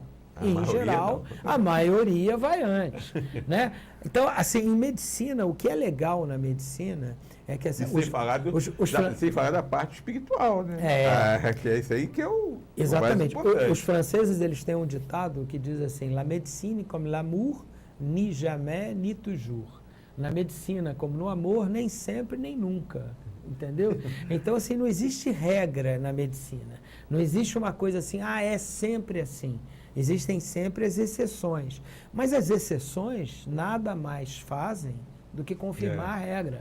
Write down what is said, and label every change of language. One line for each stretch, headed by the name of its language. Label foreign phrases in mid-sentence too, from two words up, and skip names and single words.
Portuguese: Em geral, a maioria vai antes, né? Então, assim, em medicina, o que é legal na medicina é que... Assim, sem falar da parte espiritual, né? Que é isso aí que é o exatamente. Os franceses, eles têm um ditado que diz assim,
French: la médecine comme l'amour, ni jamais, ni toujours.
Portuguese: Na medicina, como no amor, nem sempre, nem nunca. Entendeu? Então, assim, não existe regra na medicina. Não existe uma coisa assim, é sempre assim. Existem sempre as exceções. Mas as exceções nada mais fazem do que confirmar a regra.